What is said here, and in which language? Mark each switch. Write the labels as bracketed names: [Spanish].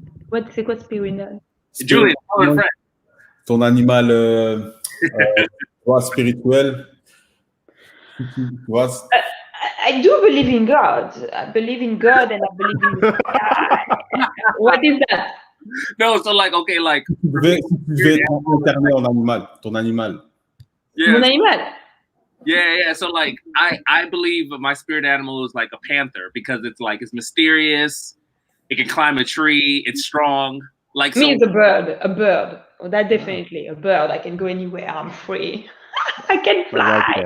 [English] What's spirit animal? Julian, our friend. [French] Ton animal spirituel. [English] I do believe in God. I believe in God, and I believe in God. What is that? No, so like, okay, like. [French] Tu veux incarner ton animal. [English] Yeah. [French] Mon animal. [English] Yeah. So like, I believe my spirit animal is like a panther because it's mysterious. It can climb a tree. It's strong. Like Me, so. it's a bird. A bird. Oh, that definitely a bird. I can go anywhere. I'm free. I can fly.